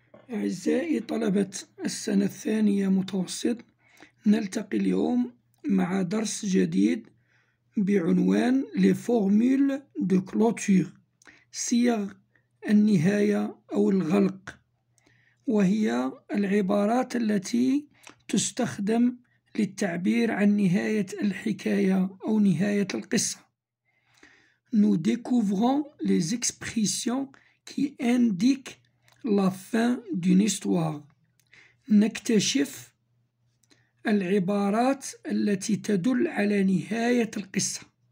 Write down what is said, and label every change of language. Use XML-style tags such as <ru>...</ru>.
<ar>أعزائي طلبة السنة الثانية متوسط، نلتقي اليوم مع درس جديد بعنوان</ar> <fr>Les formules de clôture،</fr> <ar>صيغ النهاية أو الغلق، وهي العبارات التي تستخدم للتعبير عن نهاية الحكاية أو نهاية القصة.</ar> <fr>Nous découvrons les expressions qui indiquent la fin d'une histoire.</fr> <ar>نكتشف العبارات التي تدل على نهاية القصة.</ar>